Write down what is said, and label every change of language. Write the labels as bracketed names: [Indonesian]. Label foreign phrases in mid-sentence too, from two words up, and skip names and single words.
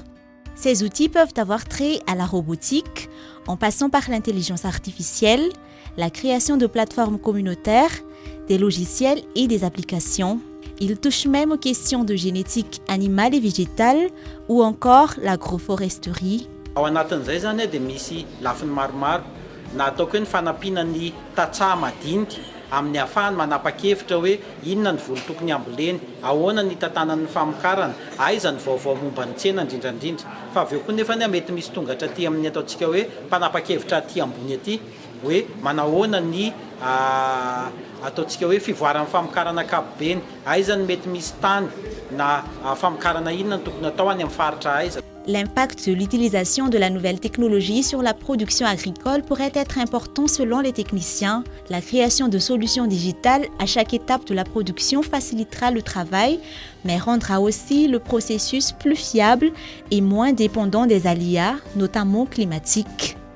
[French] Ces outils peuvent avoir trait à la robotique, en passant par l'intelligence artificielle, la création de plateformes communautaires, des logiciels et des applications. Ils touchent même aux questions de génétique animale et végétale ou encore l'agroforesterie. [Malagasy] Ao anatin'izay zany dia misy lafiny maromaro na ataoko hoe ny fanampiana tatsaha madinika amin'ny ahafahany manapa-kevitra hoe inona ny voly tokony amboleny, ahoana ny tantanan'ny famokarana, aiza ny vaovao momba ny tsena indrindrandrindra. Fa avy eo koa nefa mety misy tongatra aty amin'ny ataontsika hoe mpanapa-kevitra aty ambony aty hoe manahoana ny ataontsika hoe fivoaran'ny famokarana ankapobeny, aiza ny mety misy tany na famokarana inona ny tokony atao any amin'ny faritra aiza. [French] L'impact de l'utilisation de la nouvelle technologie sur la production agricole pourrait être important selon les techniciens. La création de solutions digitales à chaque étape de la production facilitera le travail, mais rendra aussi le processus plus fiable et moins dépendant des aléas, notamment climatiques.